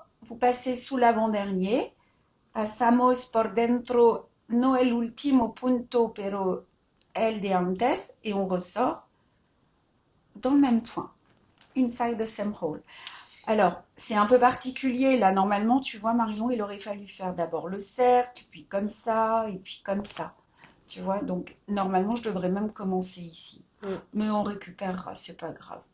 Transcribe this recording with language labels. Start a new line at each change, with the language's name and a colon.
French: Vous passez sous l'avant-dernier.
Spanish: Pasamos por dentro, no el último punto, pero el de antes.
French: Et on ressort dans le même point.
English: Inside the same hole.
French: Alors, c'est un peu particulier. Là, normalement, tu vois, Marion, il aurait fallu faire d'abord le cercle, puis comme ça, et puis comme ça. Tu vois, donc, normalement, je devrais même commencer ici. Mais on récupérera, c'est pas grave.